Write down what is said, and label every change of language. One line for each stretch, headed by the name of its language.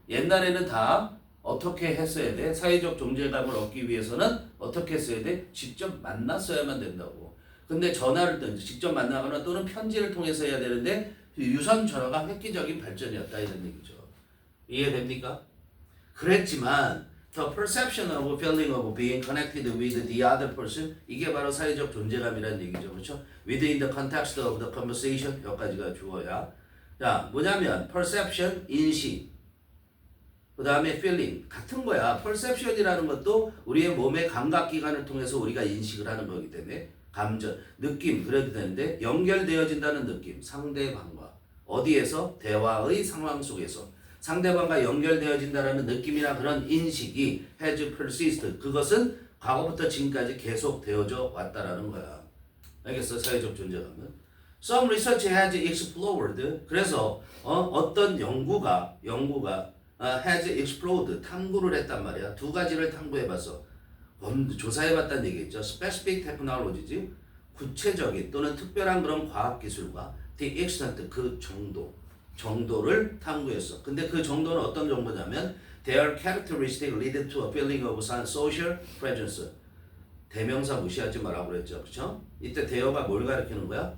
Korean: 옛날에는 다 어떻게 했어야 돼? 사회적 존재감을 얻기 위해서는 어떻게 했어야 돼? 직접 만났어야만 된다고. 근데 전화를 직접 만나거나 또는 편지를 통해서 해야 되는데 유선 전화가 획기적인 발전이었다 이런 얘기죠. 이해됩니까? 그랬지만
English: the perception of feeling of being connected with the other person
Korean: 이게 바로 사회적 존재감이라는 얘기죠. 그렇죠?
English: Within the context of the conversation
Korean: 여기까지가 주어야. 자, 뭐냐면 perception, 인식 그 다음에 feeling 같은 거야. perception이라는 것도 우리의 몸의 감각기관을 통해서 우리가 인식을 하는 거기 때문에 감정, 느낌 그래도 되는데 연결되어진다는 느낌 상대방과 어디에서? 대화의 상황 속에서 상대방과 연결되어진다는 느낌이나 그런 인식이
English: has persisted
Korean: 그것은 과거부터 지금까지 계속 되어져 왔다라는 거야. 알겠어? 사회적 존재감은
English: Some research has explored
Korean: 그래서 어떤 연구가
English: has explored
Korean: 탐구를 했단 말이야. 두 가지를 탐구해봤어. 조사해봤다는 얘기겠죠.
English: Specific technologies
Korean: 구체적인 또는 특별한 그런 과학기술과
English: the extent
Korean: 그 정도를 탐구했어. 근데 그 정도는 어떤 정도냐면
English: their characteristic lead to a feeling of social presence.
Korean: 대명사 무시하지 말라고 그랬죠. 그렇죠? 이때 대어가 뭘 가리키는 거야?